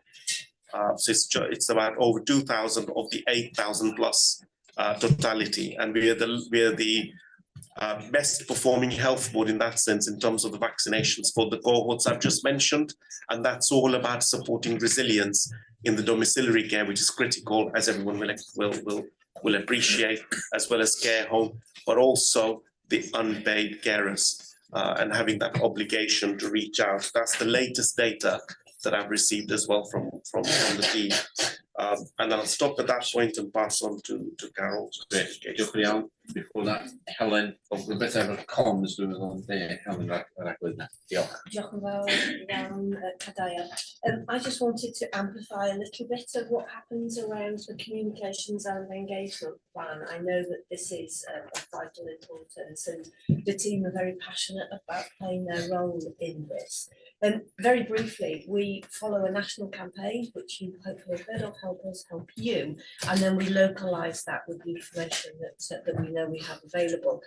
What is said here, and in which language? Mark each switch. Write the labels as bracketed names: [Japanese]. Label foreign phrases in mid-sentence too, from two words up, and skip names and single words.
[English] So it's about over 2,000 of the 8,000 plus totality, and we are the best performing health board in that sense in terms of the vaccinations for the cohorts I've just mentioned, and that's all about supporting resilience in the domiciliary care, which is critical, as everyone will appreciate, as well as care home, but also the unpaid carers and having that obligation to reach out. That's the latest data that I've received as well from the team. And I'll stop at that point and pass on to Carol. [Welsh] Diolch yn iawn. [English] Before that, [Welsh] Helen, oedd rhywbeth efo'r comms dwi'n meddwl yn de, Helen raglen na. Diolch. Diolch yn fawr iawn, Cadeirydd. [English] I just wanted to amplify a little bit of what happens around the communications and engagement plan. I know that this is of vital importance, and the team are very passionate about playing their role in this. Very briefly, we follow a national campaign, which you hopefully have heard of, Help Us Help You, and then we localise that with the information that we know we have available.